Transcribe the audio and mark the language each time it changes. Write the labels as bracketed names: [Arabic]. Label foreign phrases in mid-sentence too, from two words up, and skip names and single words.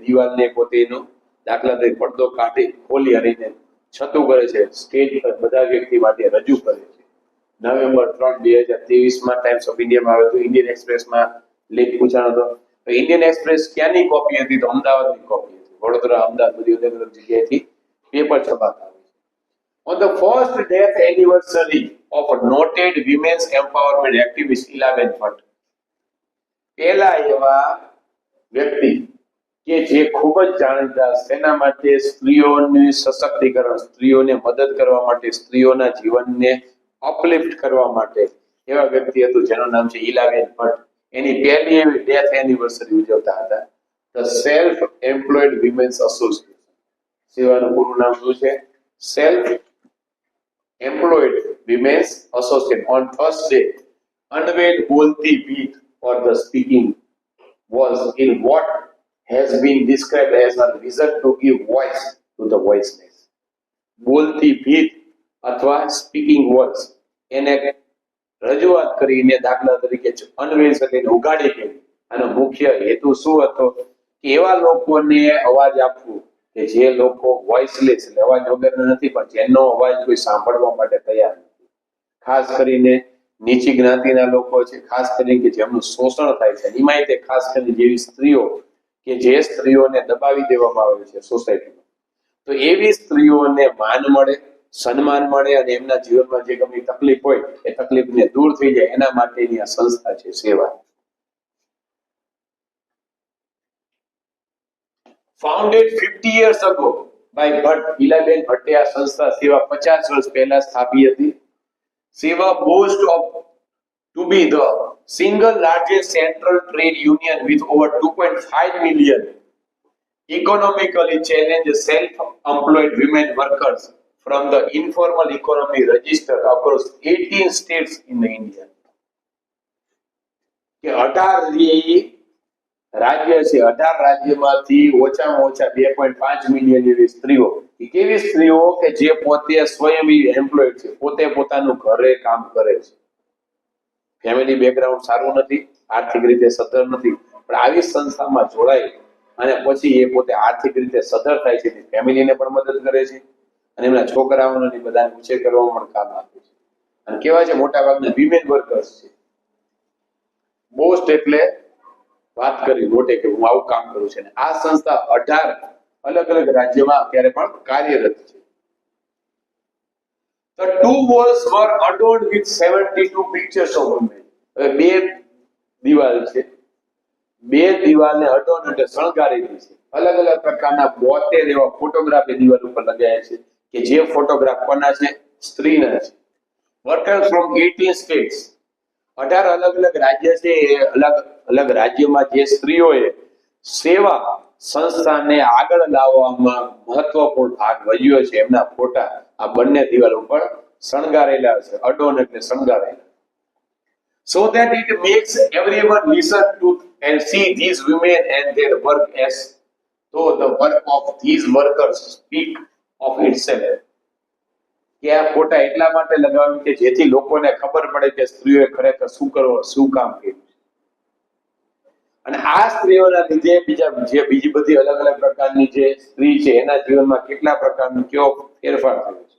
[Gujarati] દિવાલને પોતે એનો દાખલા તરીકે પડદો કાઢી ખોલી અને છતું કરે છે, સ્ટેજ પર બધા વ્યક્તિ માટે રજૂ કરે છે. નવેમ્બર 3, 2023 ટાઈમ્સ ઓફ ઇન્ડિયામાં આવ્યો હતો. ઇન્ડિયન એક્સપ્રેસમાં લેખ પૂછાણો હતો. તો ઇન્ડિયન એક્સપ્રેસ ક્યાંની કોપી હતી? તો અમદાવાદની કોપી હતી. વડોદરા, અમદાવાદ બધી અલગ અલગ જગ્યાએથી પેપર છપાતા હોય છે. [English] On the first death anniversary of a noted women's empowerment activist Elaben Bhatt, [Gujarati] પહેલા એવા વ્યક્તિ કે જે ખૂબ જ જાણીતા સેના માટે સ્ત્રીઓની સશક્તિકરણ, સ્ત્રીઓને મદદ કરવા માટે, સ્ત્રીઓના જીવનને અપલિફ્ટ કરવા માટે એવા વ્યક્તિ હતું જેનું નામ છે ઇલાબેન ભટ્ટ. એની પહેલી એવી [English] death anniversary [Gujarati] ઉજવતા હતા. ધ સેલ્ફ એમ્પ્લોયડ વિમેન્સ એસોસિએશન. સેવાનું પૂરું નામ શું છે? સેલ્ફ એમ્પ્લોયડ વિમેન્સ એસોસિએશન. [English] ઓન Thursday unveiled બોલતી ભીત or the speaking was in what has been described as a vision to give voice to the voiceless. [Gujarati] બોલતી ભીત અથવા [English] speaking walls [Gujarati] એને રજૂઆત કરીને દાખલા તરીકે અનવેલ્સ એટલે ઉગાડી કેવી. આનો મુખ્ય હેતુ શું હતો કે એવા લોકોને અવાજ આપવું કે જે લોકો વોઇસલેસ એટલે અવાજ વગરના નથી, પણ જેનો અવાજ કોઈ સાંભળવા માટે તૈયાર નથી. ખાસ કરીને નીચી જ્ઞાતિના લોકો છે, ખાસ કરીને કે જેમનું શોષણ થાય છે, એમાંય તે ખાસ કરીને જેવી સ્ત્રીઓ કે જે સ્ત્રીઓને દબાવી દેવામાં આવે છે સોસાયટીમાં, તો એવી સ્ત્રીઓને માન મળે, સન્માન મળે અને એમના જીવનમાં જે ગમે તકલીફ હોય એ તકલીફને દૂર થઈ જાય એના માટેની આ સંસ્થા છે સેવા. [English] Founded 50 years ago by Bhatt, [Gujarati] ઈલાબેન ભટ્ટે આ સંસ્થા સેવા 50 વર્ષ પહેલા સ્થાપી હતી. [English] સેવા boasts of to be the single largest central trade union with over 2.5 million economically challenged self-employed women workers from the informal economy registered across 18 states in India. [Gujarati] કે 18 રાજ્ય છે, 18 રાજ્યમાંથી ઓછામાં ઓછા 2.5 મિલિયન એવી સ્ત્રીઓ, કેવી સ્ત્રીઓ કે જે પોતે સ્વયં એમ્પ્લોયડ છે, પોતે પોતાનું ઘરે કામ કરે છે, [English] family background [Gujarati] સારું નથી, આર્થિક રીતે સદ્ધર નથી, પણ આવી સંસ્થામાં જોડાય અને પછી એ પોતે આર્થિક રીતે સદ્ધર થાય છે, ફેમિલીને પણ મદદ કરે છે અને એમના છોકરાઓને બધાને ઉછેર કરવામાં પણ કામ આપે છે. અને કેવા છે મોટા ભાગના [English] women workers [Gujarati] છે. બોસ્ટ એટલે વાત કરી મોટે કે હું આવું કામ કરું છું. આ સંસ્થા 18 અલગ અલગ રાજ્યમાં અત્યારે પણ કાર્યરત છે. [English] The two walls were adorned with 72 pictures of women. [Gujarati] બે દિવાલ છે, બે દિવાલને અડોન એટલે શણગારેલી છે. અલગ અલગ પ્રકારના 72 એવા ફોટોગ્રાફ એ દિવાલ ઉપર લગાવ્યા છે કે જે ફોટોગ્રાફ કોના છે? સ્ત્રીના છે. Workers from 18 states, 18 અલગ અલગ રાજ્ય છે. અલગ અલગ રાજ્યમાં જે સ્ત્રીઓએ સેવા સંસ્થાને આગળ લાવવામાં મહત્વપૂર્ણ ભાગ ભજવ્યો છે એમના ફોટા આ બંને દિવાલ ઉપર શણગારેલા છે. અડોન એટલે શણગારેલા. [English] So that it makes everyone listen to and see these women and their work as though the work of these workers speak of itself. [Gujarati] કે આ ફોટા એટલા માટે લગાવ્યા કે જેથી લોકોને ખબર પડે કે સ્ત્રીઓએ ખરેખર શું કામ કર્યું. અને આ સ્ત્રીઓના લીધે બીજી બધી અલગ અલગ પ્રકારની જે સ્ત્રી છે એના જીવનમાં કેટલા પ્રકારનો કેવો ફેરફાર થયો છે.